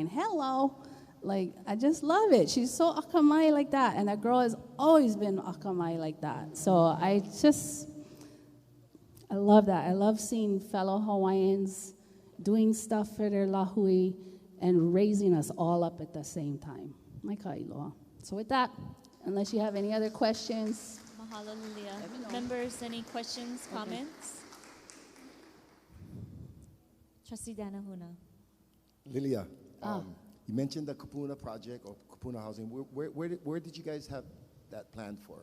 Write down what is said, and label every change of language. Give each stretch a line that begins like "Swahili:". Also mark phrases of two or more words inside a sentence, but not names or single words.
English: Hello. Like, I just love it. She's so akamai like that. And that girl has always been akamai like that. So I love that. I love seeing fellow Hawaiians doing stuff for their lahui and raising us all up at the same time. Mai ka iloa. So with that, unless you have any other questions. Mahalo, Lilia. Members, any questions, comments? Trustee Danahuna. Lilia, you mentioned the Kupuna project or Kupuna housing. Where did you guys have that planned for?